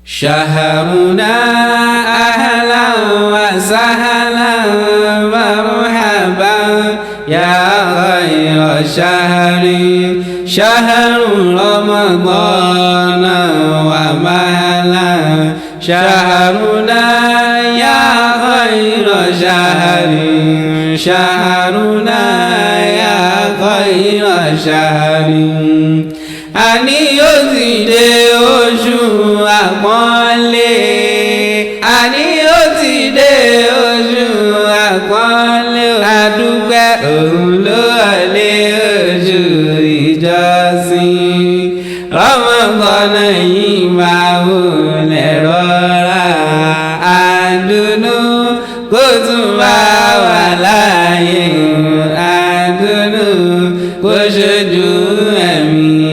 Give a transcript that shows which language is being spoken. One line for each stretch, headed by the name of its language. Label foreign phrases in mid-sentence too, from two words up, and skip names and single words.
Arabic: شهرنا أهلا وسهلا مرحبا يا خير شهر شهر رمضان ومهلا شهرنا يا خير شهر شهرنا يا خير شهر
Yoruba: àní yóò ti dé oṣù àpọ́nlé àní yóò ti dé oṣù àpọ́nlé àdúgbẹ́ òun ló wọlé oṣù ìjọsìn Ramadan yìí máa wọlé rọra àdùnnú kó tún bá wà láàyè àdùnnú kó ṣojú ẹ̀mí